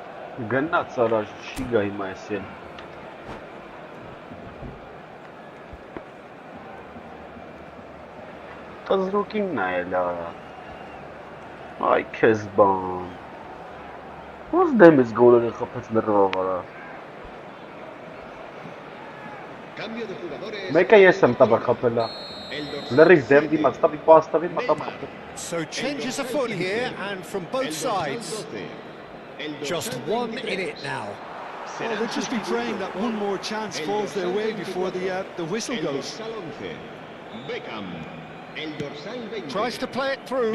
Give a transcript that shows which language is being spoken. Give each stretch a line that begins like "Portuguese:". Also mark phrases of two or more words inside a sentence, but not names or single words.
Armenian: Գնաց առաջ չի գա հիմա այսին։ Տզրուկին նայել արա։ Այ քեզ բան։ Ոնց դեմից գոլերը խփեց լրիվ արա։
Spanish: Cambio de jugadores.
Armenian: Մեկը ես եմ տաբա խփելա։ Լրիվ դեմ դիմաց տաբի պաստավի մտամ խփել։
English: So changes afoot here and from both sides. Just one in it now. Well, they'll just be praying that one more chance falls their way before the whistle goes. Tries to play it through.